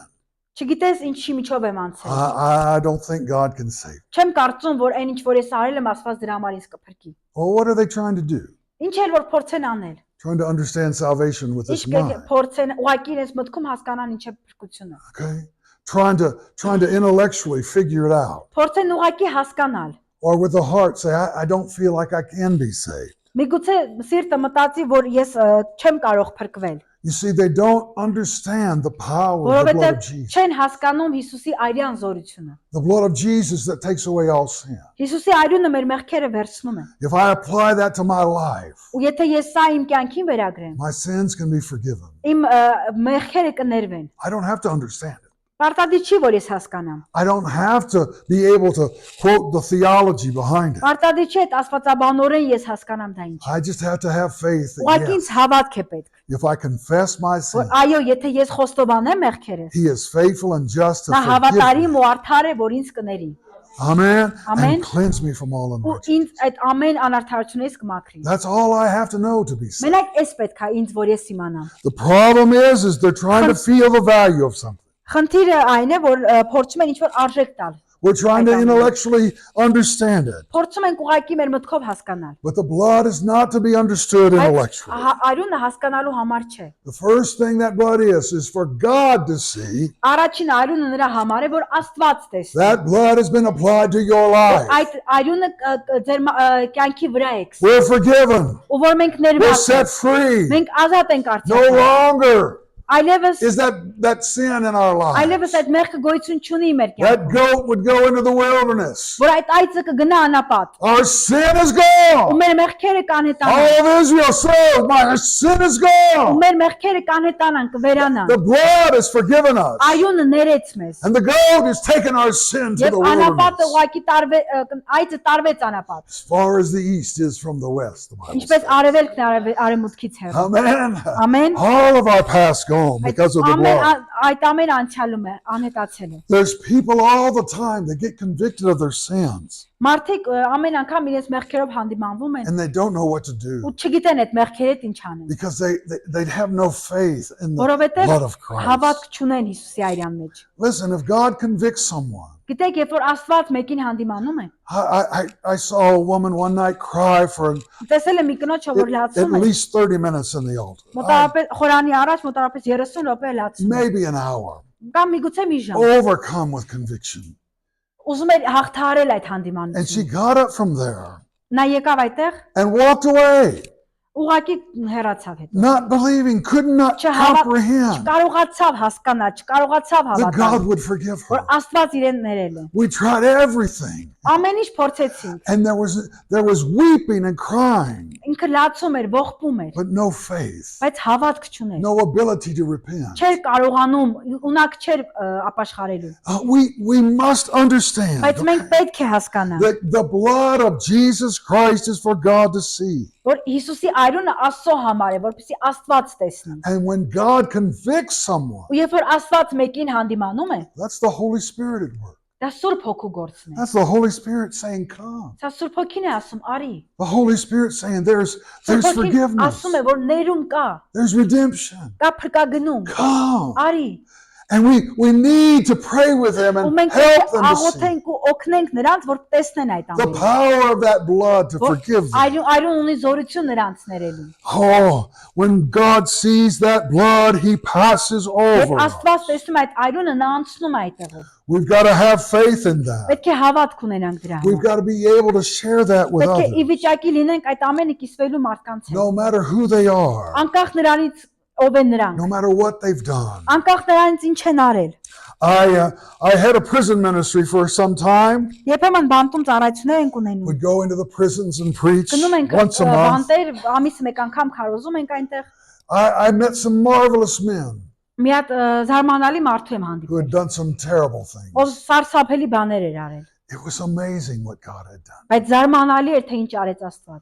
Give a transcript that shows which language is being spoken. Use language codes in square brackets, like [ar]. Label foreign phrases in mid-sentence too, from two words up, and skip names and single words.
[hy] Չգիտես ինչի միջով եմ անցել։ [en] I don't think God can save." [hy] Չեմ կարծում, որ այն ինչ որ ես արել եմ, Աստված դրա համար ինձ կփրկի։ [en] Well, what are they trying to do? [hy] Ինչ էլ որ փորձեն անել։ [en] Trying to understand salvation with [hy] Ինչ [en] this mind. [hy] փորձեն, ուղղակի իրենց մտքում հասկանան ինչ է փրկությունը։ [en] Okay? Trying to intellectually figure it out. [hy] Փորձեն ուղղակի հասկանալ։ [en] Or with the heart say, I don't feel like I can be saved. [hy] Միգուցե սիրտը մտածի, որ ես չեմ կարող փրկվել, [en] You see, they don't understand the power of the blood of [hy] որովհետև [en] Jesus. [hy] չեն հասկանում Հիսուսի այրյան զորությունը։ [en] The blood of Jesus that takes away all sin. [hy] Հիսուսի այրունը մեր մեղքերը վերցնում է։ [en] If I apply that to my life, [hy] Ու եթե ես սա իմ կյանքին վերագրեմ, [en] my sins can be forgiven. [hy] իմ մեղքերը կներվեն։ [en] I don't have to understand it. [hy] Պարտադիր չի, որ ես հասկանամ։ [en] I don't have to be able to quote the theology behind it. [hy] Պարտադիր չի այդ աստվածաբանորեն ես հասկանամ դա ինչ։ [en] I just have to have faith that [hy] Ուղղակի [en] yes, [hy] ինձ հավատք է պետք։ [en] if I confess my [hy] Որ [en] sin, [hy] այո, եթե ես խոստովանեմ մեղքերս, [en] He is faithful and just to [hy] նա [en] forgive me. [hy] հավատարիմ ու արդար է, որ ինձ կների։ [en] Amen. Amen. And cleanse me from all [hy] Ու [en] unrighteousness. [hy] ինձ այդ ամեն անարդարությունից կմաքրի։ [en] That's all I have to know to be saved. [hy] Մենակ էս պետք է ինձ, որ ես իմանամ։ [en] The problem is they're trying to feel the value of something. [hy] Խնդիրը այն է, որ փորձում են ինչ-որ արժեք տալ։ [en] We're trying to intellectually understand it. [hy] Փորձում ենք ուղղակի մեր մտքով հասկանալ։ [en] But the blood is not to be understood intellectually. [hy] Արյունը հասկանալու համար չէ։ [en] The first thing that blood is for God to see. [hy] Առաջին արյունը նրա համար է, որ Աստված տեսնի։ [en] That blood has been applied to your life. [hy] Այդ արյունը ձեր կյանքի վրա է։ [en] We're forgiven. [hy] Ու որ մենք [en] We're [hy] ներված [en] set [hy] ենք, [en] free. [hy] մենք ազատ ենք [en] No [hy] արդյոք։ [en] longer [hy] Այլևս [en] is that sin in our lives. [hy] այլևս այդ մեղքը գոյություն չունի մեր [en] That [hy] կյանքում։ [en] goat would go into the wilderness. [hy] Որ այդ այծը կգնա անապատ։ [en] Our sin is [hy] Ու [en] gone. [hy] մեր մեղքերը կանհետանան։ [en] All of Israel says, my sin is [hy] Ու [en] gone. [hy] մեր մեղքերը կանհետանան, կվերանան։ [en] The blood has forgiven us. [hy] Արյունը ներեց մեզ։ [en] And the goat has taken our sin to [hy] Եվ [en] the [hy] անապատը [en] wilderness. [hy] ուղղակի այծը տարվեց անապատ։ [en] As far as the east is from the west. The Bible [hy] Ինչպես [en] says. [hy] արևելքն է արևմուտքից հեռու։ [en] Amen. [hy] Ամեն։ [en] All of our past gone because of the blood. [hy] Այդ ամեն անցյալում է, անհետացել է։ [en] There's people all the time that get convicted of their sins [hy] Մարդիկ ամեն անգամ իրենց մեղքերով հանդիմանվում են [en] and they don't know what to do [hy] ու չգիտեն այդ մեղքերը ինչ անեն։ [en] because they have no faith in the [hy] Որովհետև [en] blood of Christ. [hy] հավատք չունեն Հիսուսի արյան մեջ։ [en] Listen, if God convicts someone, [hy] Գիտեք, երբ որ Աստված մեկին հանդիմանում է, [en] I saw a woman one night cry for [hy] տեսել եմ մի կնոջ, որ [en] at [hy] լացում է, [en] least 30 minutes in the altar. [hy] մոտավորապես խորանի առաջ մոտավորապես 30 րոպե լացում է, [en] Maybe an hour. [hy] կամ միգուցե մի ժամ։ [en] Overcome with conviction. [hy] Ուզում էր հաղթահարել այդ [en] And she [hy] հանդիմանությունը։ [en] got up from there [hy] Նա եկավ այդտեղ, [en] and walked away, [hy] ուղղակի հեռացավ հետո։ [en] not believing, could not comprehend [hy] Չկարողացավ հասկանալ, չկարողացավ [en] that God [hy] հավատալ, [en] would forgive [hy] որ [en] her. [hy] Աստված իրեն ներել է։ [en] We tried everything, [hy] Ամեն ինչ փորձեցինք։ [en] and there was weeping and crying, [hy] Ինքը լացում էր, ողբում էր, [en] but no faith, [hy] բայց հավատք չուներ։ [en] no ability to repent. [hy] Չէր կարողանում, ունակ չէր ապաշխարելու։ [en] We must understand [hy] Բայց մենք պետք է հասկանանք, [en] that the blood of Jesus Christ is for God to see. [hy] որ Հիսուսի արյունը Աստծո համար է, որպեսզի Աստված տեսնի։ [en] And when God convicts someone, [hy] Ու երբ որ Աստված մեկին հանդիմանում է, [en] that's the Holy Spirit at work. [hy] դա Սուրբ Հոգու գործն է։ [en] That's the Holy Spirit saying, come. [hy] Սա Սուրբ Հոգին է ասում, արի։ [en] The Holy Spirit saying, there's [hy] Սուրբ Հոգին [en] forgiveness, [hy] ասում է, որ ներում կա, [en] there's redemption. [hy] կա փրկագնում, [en] Come. [hy] արի։ [en] And we need to pray with them [hy] Ու [en] and [hy] մենք [en] help [hy] պետք է [en] them to see [hy] աղոթենք ու օգնենք նրանց, որ տեսնեն այդ [en] the [hy] ամենը։ [en] power of that blood to forgive them. [hy] Արյուն ունի զորություն նրանց ներելու։ [en] Oh, when God sees that blood, He passes [hy] Երբ [en] over. [hy] Աստված տեսնում է այդ արյունը, նա անցնում է այդտեղով։ [en] We've got to have faith in that. [hy] Պետք է հավատք ունենանք դրա [en] We've [hy] համար։ [en] got to be able to share that with [hy] Պետք է ի [en] others, [hy] վիճակի լինենք այդ ամենը կիսվելու մարդկանց հետ։ [en] no matter who they are, [hy] Անկախ նրանից ով են նրանք, [en] no matter what they've done. [hy] անկախ նրանից ինչ են արել։ [en] I had a prison ministry for some time. [hy] Երբեմն բանտում ծառայություններ ենք ունենում։ [en] We'd go into the prisons and preach [hy] Գնում ենք [en] once a month. [hy] բանտեր, ամիսը մեկ անգամ քարոզում ենք այնտեղ։ [en] I met some marvelous men [hy] Մի հատ զարմանալի մարդու եմ [en] who [hy] հանդիպել, [en] had done some terrible things. [hy] ով սարսափելի բաներ էր արել, [en] It was amazing what God had done. [hy] բայց զարմանալի էր թե ինչ արեց Աստված։